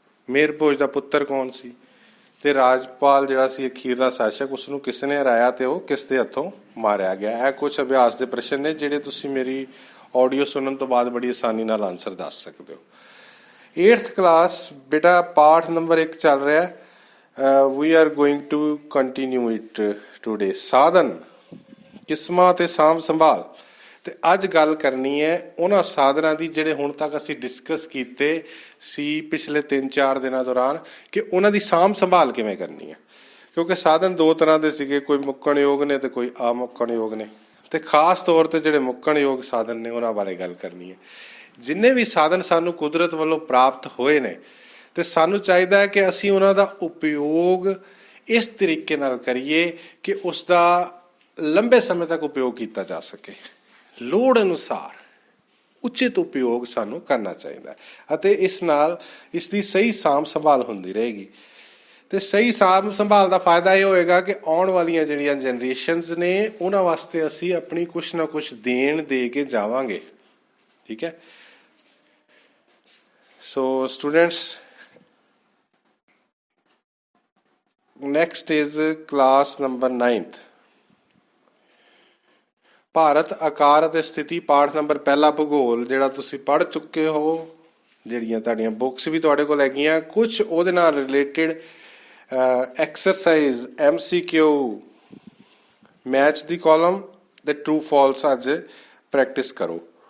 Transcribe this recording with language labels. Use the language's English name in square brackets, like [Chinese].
[Punjabi] ਮਿਹਿਰ ਭੋਜ ਦਾ ਪੁੱਤਰ ਕੌਣ ਸੀ? ਤੇ ਰਾਜਪਾਲ ਜਿਹੜਾ ਸੀ ਅਖੀਰਲਾ ਸ਼ਾਸਕ, ਉਸਨੂੰ ਕਿਸ ਨੇ ਹਰਾਇਆ ਤੇ ਉਹ ਕਿਸ ਦੇ ਹੱਥੋਂ ਮਾਰਿਆ ਗਿਆ? ਇਹ ਕੁਝ ਅਭਿਆਸ ਦੇ ਪ੍ਰਸ਼ਨ ਨੇ ਜਿਹੜੇ ਤੁਸੀਂ ਮੇਰੀ ਆਡੀਓ ਸੁਣਨ ਤੋਂ ਬਾਅਦ ਬੜੀ ਆਸਾਨੀ ਨਾਲ ਆਨਸਰ ਦੱਸ ਸਕਦੇ ਹੋ। 8th ਕਲਾਸ ਬੇਟਾ ਪਾਠ ਨੰਬਰ 1 ਚੱਲ ਰਿਹਾ ਹੈ। [English] we are going to continue it today। [Punjabi] ਸਾਧਨ, ਕਿਸਮਾਂ ਤੇ ਸਾਂਭ ਸੰਭਾਲ। ਤੇ ਅੱਜ ਗੱਲ ਕਰਨੀ ਹੈ ਉਹਨਾਂ ਸਾਧਨਾਂ ਦੀ ਜਿਹੜੇ ਹੁਣ ਤੱਕ ਅਸੀਂ ਡਿਸਕਸ ਕੀਤੇ ਸੀ ਪਿਛਲੇ 3-4 ਦਿਨਾਂ ਦੌਰਾਨ, ਕਿ ਉਹਨਾਂ ਦੀ ਸਾਂਭ ਸੰਭਾਲ ਕਿਵੇਂ ਕਰਨੀ ਹੈ। ਕਿਉਂਕਿ ਸਾਧਨ ਦੋ ਤਰ੍ਹਾਂ ਦੇ ਸੀਗੇ, ਕੋਈ ਮੁੱਕਣਯੋਗ ਨੇ ਤੇ ਕੋਈ ਅਮੁੱਕਣਯੋਗ ਨੇ, ਤੇ ਖਾਸ ਤੌਰ ਤੇ ਜਿਹੜੇ ਮੁੱਕਣਯੋਗ ਸਾਧਨ ਨੇ ਉਹਨਾਂ ਬਾਰੇ ਗੱਲ ਕਰਨੀ ਹੈ। ਜਿੰਨੇ ਵੀ ਸਾਧਨ ਸਾਨੂੰ ਕੁਦਰਤ ਵੱਲੋਂ ਪ੍ਰਾਪਤ ਹੋਏ ਨੇ ਤੇ ਸਾਨੂੰ ਚਾਹੀਦਾ ਹੈ ਕਿ ਅਸੀਂ ਉਹਨਾਂ ਦਾ ਉਪਯੋਗ ਇਸ ਤਰੀਕੇ ਨਾਲ ਕਰੀਏ ਕਿ ਉਸ ਦਾ ਲੰਬੇ ਸਮੇਂ ਤੱਕ ਉਪਯੋਗ ਕੀਤਾ ਜਾ ਸਕੇ। ਲੋੜ ਅਨੁਸਾਰ ਉਚਿਤ ਉਪਯੋਗ ਸਾਨੂੰ ਕਰਨਾ ਚਾਹੀਦਾ ਅਤੇ ਇਸ ਨਾਲ ਇਸ ਦੀ ਸਹੀ ਸਾਂਭ ਸੰਭਾਲ ਹੁੰਦੀ ਰਹੇਗੀ। ਤੇ ਸਹੀ ਸਾਂਭ ਸੰਭਾਲ ਦਾ ਫਾਇਦਾ ਇਹ ਹੋਏਗਾ ਕਿ ਆਉਣ ਵਾਲੀਆਂ ਜਿਹੜੀਆਂ ਜਨਰੇਸ਼ਨਸ ਨੇ ਉਹਨਾਂ ਵਾਸਤੇ ਅਸੀਂ ਆਪਣੀ ਕੁਛ ਨਾ ਕੁਛ ਦੇਣ ਦੇ ਕੇ ਜਾਵਾਂਗੇ। ਠੀਕ ਹੈ। So students, [English] next is class number 9th। [Punjabi] Bharat ਆਕਾਰ ਅਤੇ ਸਥਿਤੀ ਪਾਠ ਨੰਬਰ ਪਹਿਲਾ ਭੂਗੋਲ ਜਿਹੜਾ ਤੁਸੀਂ ਪੜ੍ਹ ਚੁੱਕੇ ਹੋ, ਜਿਹੜੀਆਂ ਤੁਹਾਡੀਆਂ ਬੁੱਕਸ ਵੀ ਤੁਹਾਡੇ ਕੋਲ ਹੈਗੀਆਂ, ਕੁਝ ਉਹਦੇ ਨਾਲ ਰਿਲੇਟਡ ਐਕਸਰਸਾਈਜ਼ MCQ ਮੈਚ ਦੀ ਕਾਲਮ ਤੇ ਟਰੂ ਫਾਲਸ ਅੱਜ ਪ੍ਰੈਕਟਿਸ ਕਰੋ।